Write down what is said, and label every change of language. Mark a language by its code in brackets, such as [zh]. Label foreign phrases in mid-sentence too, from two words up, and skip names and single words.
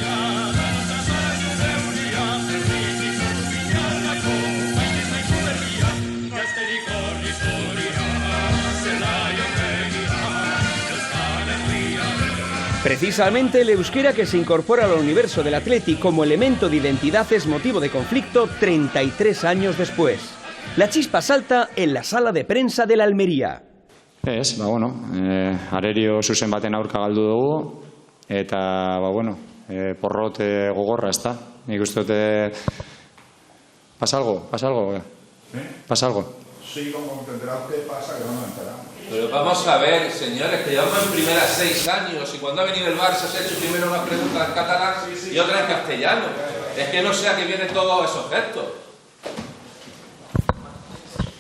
[es] Precisamente el euskera que se incorpora al universo del Athletic como elemento de identidad es motivo de conflicto 33 años después. La chispa salta en la sala de prensa de la Almería. [eu] Ez, arerio zuzen baten aurka galdu dugu, eta, porrot gogorra, ez da? Nik uste dute... [es] ¿Pasa algo? ¿Pasa algo? ¿Pasa algo? Sí, como entenderá usted, pasa que no nos enteramos. Pero vamos a ver, señores, que llevamos en primera 6 años y cuando ha venido el Barça se ha hecho primero una pregunta en catalán y otra en castellano. Es que no sé a qué vienen todos esos gestos.